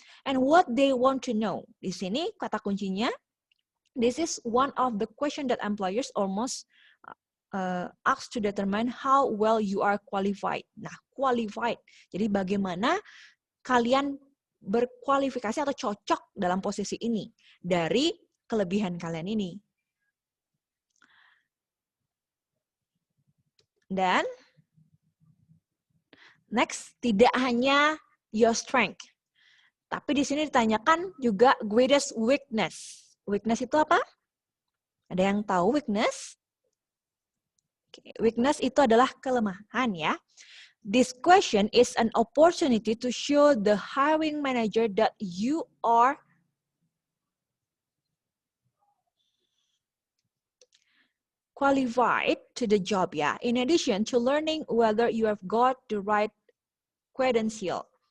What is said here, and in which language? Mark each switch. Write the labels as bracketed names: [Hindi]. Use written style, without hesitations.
[English] And what they want to know. [Indonesian] Di sini kata kuncinya, [English] this is one of the question that employers almost ask to determine how well you are qualified. [Indonesian] Nah, qualified. Jadi bagaimana kalian berkualifikasi atau cocok dalam posisi ini dari kelebihan kalian ini. Dan next, tidak hanya [English] your strength. [Indonesian] Tapi di sini ditanyakan juga greatest weakness. Weakness itu apa? Ada yang tahu weakness? Okay. Weakness itu adalah kelemahan ya. [English] This question is an opportunity to show the hiring manager that you are qualified to the job ya. In addition to learning whether you have got the right credential.